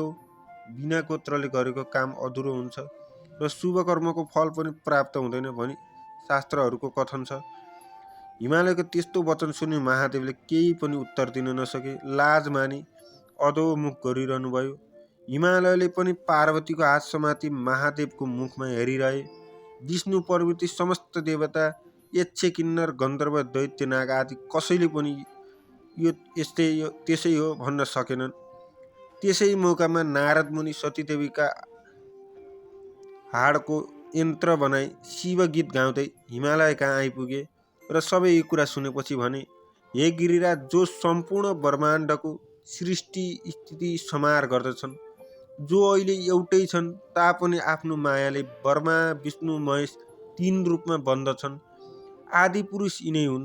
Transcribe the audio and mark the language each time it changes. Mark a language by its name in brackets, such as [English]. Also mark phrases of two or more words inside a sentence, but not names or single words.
[Nepali] बिना गोत्रले गरेको काम अधुरो हुन्छ र शुभ कर्मको फल पनि प्राप्त हुँदैन भनी शास्त्रहरूको कथन छ। हिमालयको त्यस्तो वचन सुनि महादेवले केही पनि उत्तर दिन नसके लाज मानी अधोमुख गरिरहनु भयो। हिमालयले पनि पार्वतीको हात समाती महादेवको मुखमा हेरिरहे। विष्णु प्रभृति समस्त देवता, यक्ष, किन्नर, गन्धर्व, दैत्य, नाग आदि कसैले पनि यो त्यसै हो भन्न सकेनन्। त्यसै मौकामा नारद मुनि सतीदेवीका हाडको यन्त्र बनाई शिव गीत गाउँदै हिमालय कहाँ आइपुगे र सबै यो कुरा सुनेपछि भने, हे गिरिराज, जो सम्पूर्ण ब्रह्माण्डको सृष्टि स्थिति संहार गर्दछन्, जो अहिले एउटै छन् तापनि आफ्नो मायाले ब्रह्मा विष्णु महेश 3 रूपमा बन्दछन्, आदि पुरुष यिनै हुन्।